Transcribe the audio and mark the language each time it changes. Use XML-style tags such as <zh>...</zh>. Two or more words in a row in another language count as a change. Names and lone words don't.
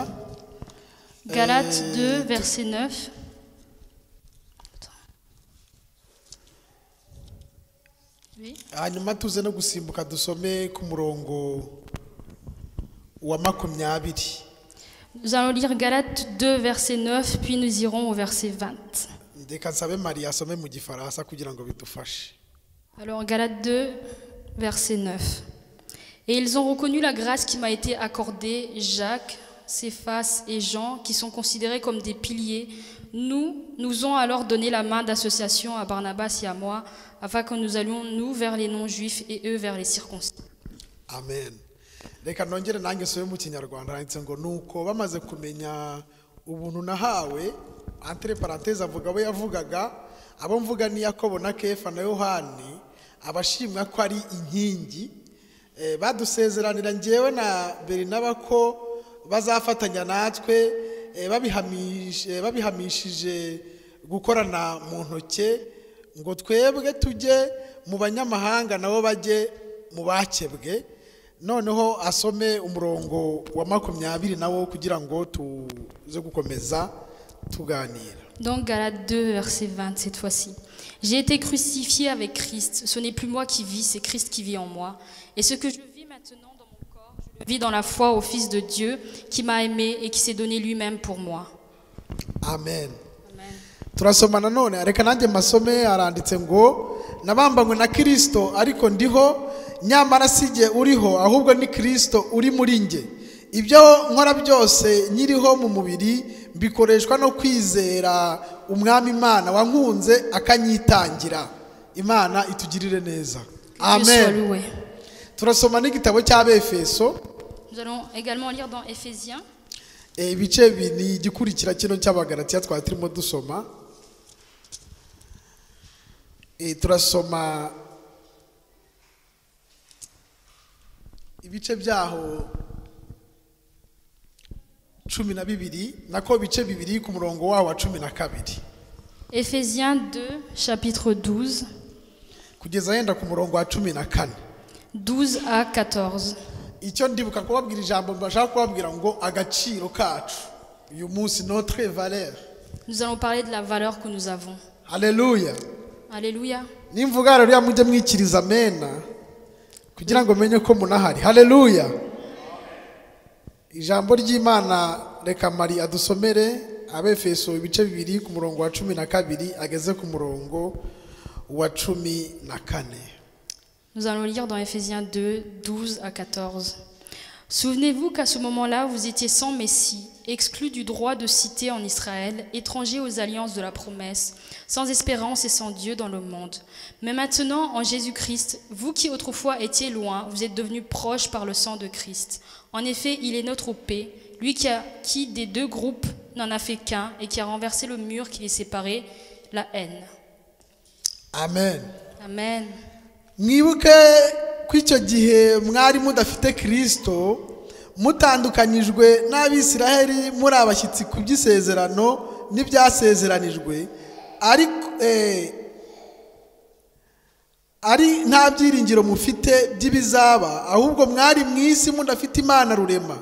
<fr>Galates 2, verset 9. Oui.</fr> <rw>hanyuma tuze no gusimbuka dusome ku murongo wa 20.</rw> <fr>Nous allons lire Galates 2, verset 9, puis nous irons au verset 20.</fr> <rw>Ndeka nsabe Maria asome mu gifaransa kugira ngo bidufashe.</rw> <fr>Alors Galates 2, verset 9. Et ils ont reconnu la grâce qui m'a été accordée, Jacques, Céphas et Jean, qui sont considérés comme des piliers. Nous ont alors donné la main d'association à Barnabas et à moi, afin que nous allions, nous, vers les non-juifs et eux vers les circoncis. Amen.</fr> <rw>Reka nongere nange soye mu kinyarwanda handitse ngo nuko bamaze kumenya ubuntu nahawe,</rw> <fr>entre parenthèses</fr> <rw>avuga abo yavugaga, abo mvuga ni Yakobo na Kefa na Yohani, abashimwa ko ari inkingi, badusezeranira njyewe na Berinaba ko bazafatanya natwe, babihamishije gukorana mu ntoke ngo twebwe tujye mu banyamahanga nabo bajye mu bakebwe. Noneho asome umurongo wa 20 nawo kugira ngo tuze gukomeza tuganira.</rw> <fr>Donc Galates 2, verset 20 cette fois-ci. J'ai été crucifié avec Christ. Ce n'est plus moi qui vis, c'est Christ qui vit en moi. Et ce que je vis maintenant dans mon corps, je le vis dans la foi au Fils de Dieu qui m'a aimé et qui s'est donné lui-même pour moi. Amen. Amen.</fr> <rw>Turasoma nanone reka nanjye masome aranditse ngo nabambanywe na Kristo ariko ndiho nyamara sijye uriho ahubwo ni Kristo uri muri nge. Ibyo nkora byose nyiriho mu mubiri bikoreshwa no kwizera umwami Imana wankunze akanyitangira. Imana itugirire neza. Amen. Turasoma n'igitabo cy'Abefeso.</rw> <fr>Nous allons également lire dans Éphésiens.</fr> <rw>Ibice bini igikurikira kino cy'Abagalatiya twari turimo dusoma. Turasoma ibice byaho 12 nako bice bibiri ku murongo wawo wa 12.</rw> <fr>Éphésiens 2, chapitre 12.</fr> <rw>Kugeza yenda ku murongo wa 14.</rw> <fr>12 à 14.</fr> <rw>Icyo ndibuka kubabwira ijambo mbashaka kubabwira ngo agaciro kacu uyu munsi</rw> <fr>notre valeur. Nous allons parler de la valeur que nous avons. Alléluia. Alléluia.</fr> <rw>Nimvuga rero mujye mwikiriza amena kugira ngo menye ko munahari. Haleluya. Ijambo ry'Imana reka Mari adusomere Abefeso ibice bibiri ku murongo wa 12 ageze ku murongo wa 14.</rw> <fr>Nous allons lire dans Éphésiens 2, 12 à 14. Souvenez-vous qu'à ce moment-là, vous étiez sans Messie, exclus du droit de cité en Israël, étrangers aux alliances de la promesse, sans espérance et sans Dieu dans le monde. Mais maintenant, en Jésus-Christ, vous qui autrefois étiez loin, vous êtes devenus proches par le sang de Christ. En effet, il est notre paix, lui qui des deux groupes n'en a fait qu'un et qui a renversé le mur qui les séparait, la haine. Amen. Amen.</fr> <rw>Mwibuke kw'icyo gihe mwari mudafite Kristo, mutandukanyijwe n'Abisiraheli muri abashyitsi ku by'isezerano n'ibyasezeranijwe, ari nta byiringiro mufite by'ibizaba, ahubwo mwari mu isi mudafite Imana rurema.</rw>